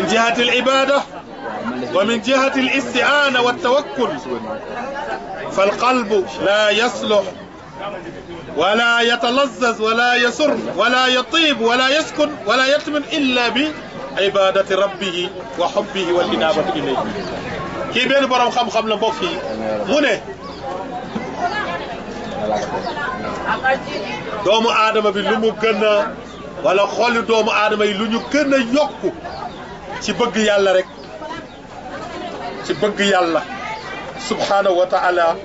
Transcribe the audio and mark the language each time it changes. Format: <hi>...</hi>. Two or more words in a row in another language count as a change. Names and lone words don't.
<ar>جهة العبادة ومن جهة الاستعانة والتوكل فالقلب لا يصلح ولا يتلذذ ولا يسر ولا يطيب ولا يسكن ولا يطمئن إلا بعبادة ربه وحبه والإنابة إليه كي بين برام خم لا</ar> <wo>mbokk yi mu ne doomu aadama bi lu mu gën a wala xoli doomu aadama yi lu ñu gën a yokku ci bëgg yàlla rek ci bëgg yàlla</wo> <ar>سبحانه وتعالى</ar>